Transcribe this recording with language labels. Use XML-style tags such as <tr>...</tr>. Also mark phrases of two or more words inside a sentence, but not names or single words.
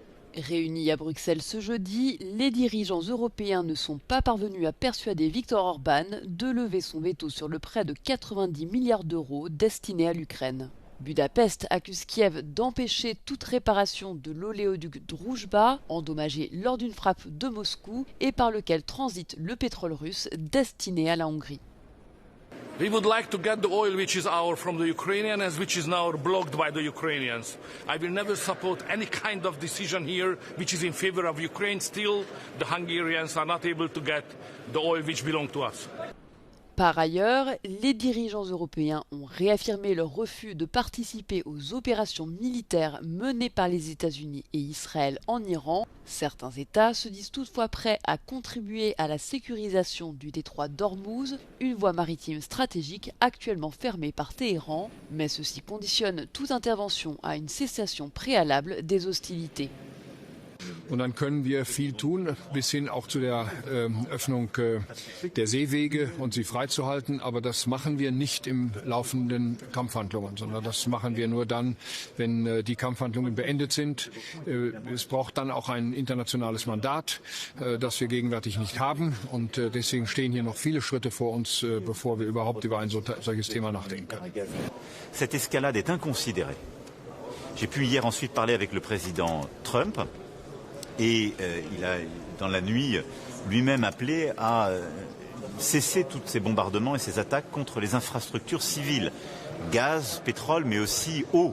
<fr>Réunis à Bruxelles ce jeudi, les dirigeants européens ne sont pas parvenus à persuader Viktor Orban de lever son veto sur le prêt de 90 milliards d'euros destiné à l'Ukraine. Budapest accuse Kiev d'empêcher toute réparation de l'oléoduc Druzhba, endommagé lors d'une frappe de Moscou et par lequel transite le pétrole russe destiné à la Hongrie.</fr> <en>We would like to get the oil which is ours from the Ukrainians, which is now blocked by the Ukrainians. I will never support any kind of decision here which is in favor of Ukraine. Still, the Hungarians are not able to get the oil which belongs to us.</en> <fr>Par ailleurs, les dirigeants européens ont réaffirmé leur refus de participer aux opérations militaires menées par les États-Unis et Israël en Iran. Certains États se disent toutefois prêts à contribuer à la sécurisation du détroit d'Ormuz, une voie maritime stratégique actuellement fermée par Téhéran, mais ceci conditionne toute intervention à une cessation préalable des hostilités.</fr> <de>Und dann können wir viel tun, bis hin auch zu der Öffnung der Seewege und sie freizuhalten. Aber das machen wir nicht im laufenden Kampfhandlungen, sondern das machen wir nur dann, wenn die Kampfhandlungen beendet sind. Es braucht dann auch ein internationales Mandat, das wir gegenwärtig nicht haben. Und deswegen stehen hier noch viele Schritte vor uns, bevor wir überhaupt über ein solches Thema nachdenken.</de> <fr>Cette escalade est inconsidérée. J'ai pu hier ensuite parler avec le président Trump. Et il a, dans la nuit, lui-même appelé à cesser tous ces bombardements et ces attaques contre les infrastructures civiles, gaz, pétrole, mais aussi eau.</fr>